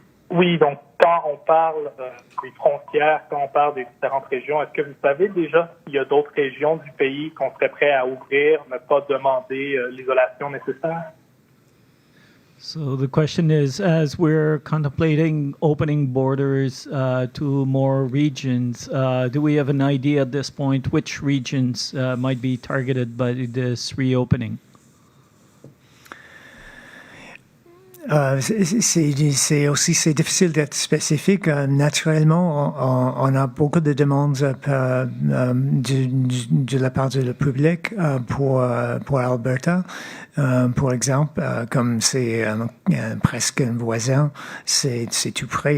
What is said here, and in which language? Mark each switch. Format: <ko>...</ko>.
<fr>Oui, donc quand on parle des frontières, quand on parle des différentes régions, est-ce que vous savez déjà s'il y a d'autres régions du pays qu'on serait prêt à ouvrir, ne pas demander l'isolation nécessaire?</fr> <en>So the question is, as we're contemplating opening borders to more regions, do we have an idea at this point which regions might be targeted by this reopening?</en> <fr>C'est difficile d'être spécifique. Naturellement, on a beaucoup de demandes de la part du public pour Alberta. Par exemple, comme c'est presque un voisin, c'est tout près.</fr>